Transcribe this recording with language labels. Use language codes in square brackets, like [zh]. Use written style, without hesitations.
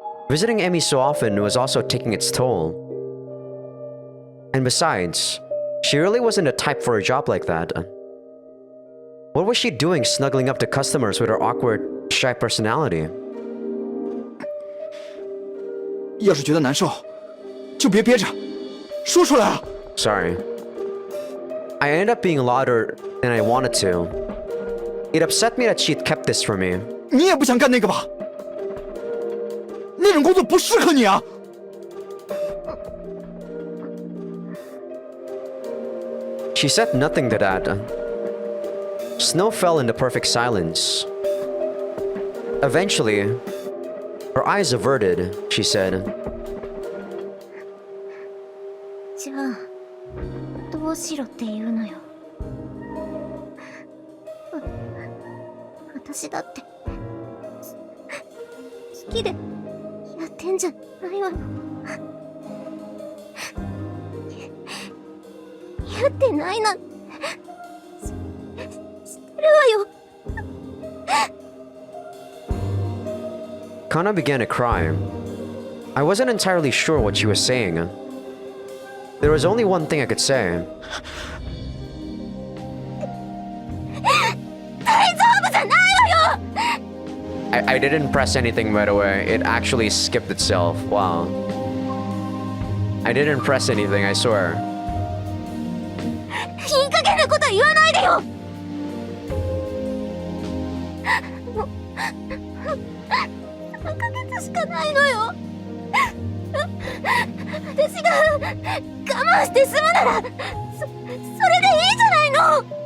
[en] Visiting Emmy so often was also taking its toll. And besides, she really wasn't the type for a job like that. What was she doing snuggling up to customers with her awkward, shy personality? [zh] 要是觉得难受，就别憋着，说出来啊！ [en] Sorry. I ended up being louder than I wanted to. It upset me that she'd kept this from me. [zh] 你也不想干那个吧？那种工作不适合你啊！ [en] She said nothing to that. Snow fell into perfect silence. Eventually, her eyes averted, she said, [ja] じゃあ、どうしろって言うのよ。私だって、好きでやってんじゃないわよ。やってないなんて、してるわよ。 [en] Kana began to cry. I wasn't entirely sure what she was saying. There was only one thing I could say. [ja] 大丈夫じゃないわよ。 [en] I didn't press anything by the way. It actually skipped itself. Wow. I didn't press anything, I swear. [ja] いい加減なこと言わないでよ。もう3ヶ月しかないのよ。私が我慢して済むなら、それでいいじゃないの。